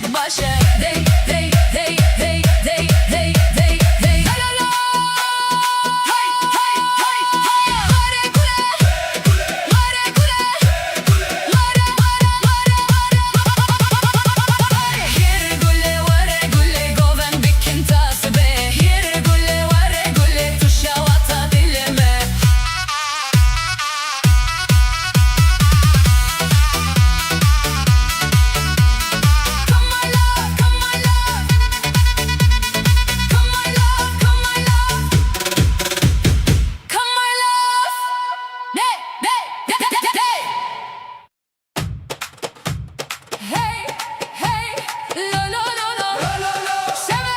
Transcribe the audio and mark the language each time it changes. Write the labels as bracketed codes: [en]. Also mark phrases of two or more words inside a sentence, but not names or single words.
[ku] başa. Dey dey dey dey dey dey dey dey la la la. Hey hey hey hey. Mare gule mare gule mare mare mare mare. Here gule ware gule goven bikin tasbe. Here gule ware gule tuşavata dileme. [en] Come my love, come my love. Come my love, come my love. Come my love. Hey, hey, hey, hey, hey. Hey, hey. Lo, lo, lo, lo. [ku] Şeve.